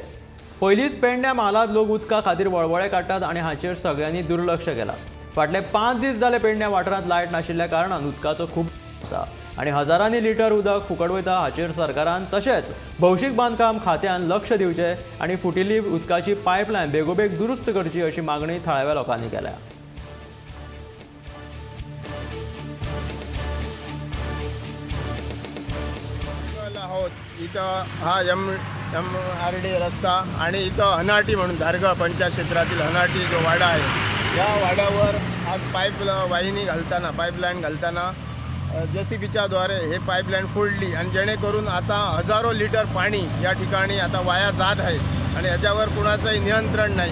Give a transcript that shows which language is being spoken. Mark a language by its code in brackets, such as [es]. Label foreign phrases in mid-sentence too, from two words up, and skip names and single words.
[kok] पयलींच पेडण्या म्हालांत लोक उदका खातीर वळवळे काडटात आनी हाचेर सगळ्यांनी दुर्लक्ष केलां। फाटले 5 दीस जाले पेडण्या वाठारांत लायट नाशिल्ल्या कारणान उदकाचो खूब आसा आनी हजारांनी लिटर उदक फुकट वयता। हाचेर सरकारान तशेंच भौशीक बांदकाम खात्यान लक्ष दिवचें आनी फुटिल्ली उदकाची पायपलायन बेगोबेग दुरुस्त करची अशी मागणी थळाव्या लोकांनी केल्या। [mr] इथं हा MRD रस्ता आणि इथं हनाटी म्हणून धारगळ पंचायत क्षेत्रातील हनाटी जो वाडा आहे, या वाड्यावर आज वाहिनी घालताना पाईपलाईन घालताना JCBच्या द्वारे हे पाईपलाईन फोडली आणि जेणेकरून आता हजारो लिटर पाणी या ठिकाणी आता वाया जात आहे आणि याच्यावर कुणाचंही नियंत्रण नाही।